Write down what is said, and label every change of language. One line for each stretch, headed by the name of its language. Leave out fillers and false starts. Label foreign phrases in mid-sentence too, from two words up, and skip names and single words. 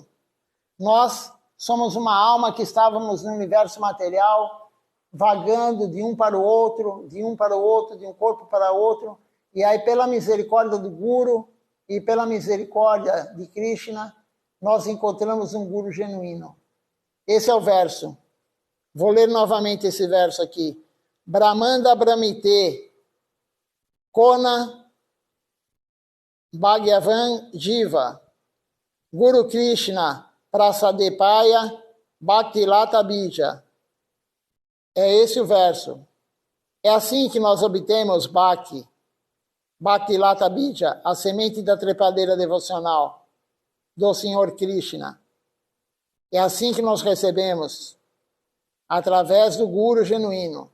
Portuguese: Nós somos uma alma que estávamos no universo material, vagando de um para o outro, de um para o outro, de um corpo para outro, e aí pela misericórdia do Guru e pela misericórdia de Krishna, nós encontramos um Guru genuíno. Esse é o verso. Vou ler novamente esse verso aqui.
Bangla: ব্রহ্মাণ্ড ভ্রমিতে কোন ভগবান জীব গুরু কৃষ্ণ প্রসাদেপায় ভক্তিলতা বীজ.
Portuguese: É esse o verso. É assim que nós obtemos Bhakti,
Bangla: ভক্তিলতা বীজ,
Portuguese: a semente da trepadeira devocional do Senhor Krishna. É assim que nós recebemos, através do Guru genuíno.